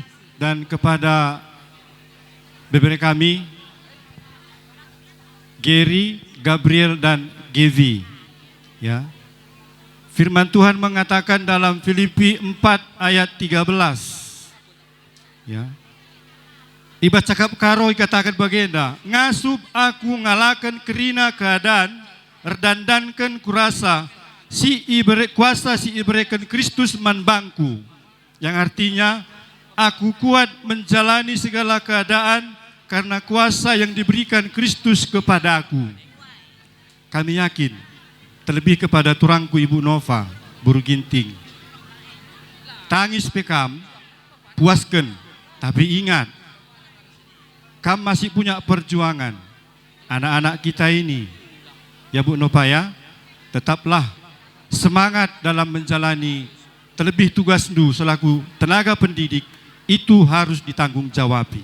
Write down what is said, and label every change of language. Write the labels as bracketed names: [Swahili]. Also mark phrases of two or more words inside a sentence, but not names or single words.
[Indonesian] Dan kepada beberapa kami, Gary, Gabriel dan Gevi. Ya. Firman Tuhan mengatakan dalam Filipi 4 ayat 13. Ya. [Batak Karo] Iba cakap karo katakan bagenda, ngasup aku ngalakan kerina keadaan, erdandankan kurasa, si ibere kuasa si iberikan Kristus manbangku. [Indonesian] Yang artinya, aku kuat menjalani segala keadaan karena kuasa yang diberikan Kristus kepadaku. Kami yakin, terlebih kepada turangku Ibu Nova, Buru Ginting. [Batak Karo] Tangis pekam, [Indonesian] puaskan, tapi ingat, kamu masih punya perjuangan. Anak-anak kita ini, ya Bu Nova ya, tetaplah semangat dalam menjalani terlebih tugas Du selaku tenaga pendidik, itu harus ditanggung jawabi.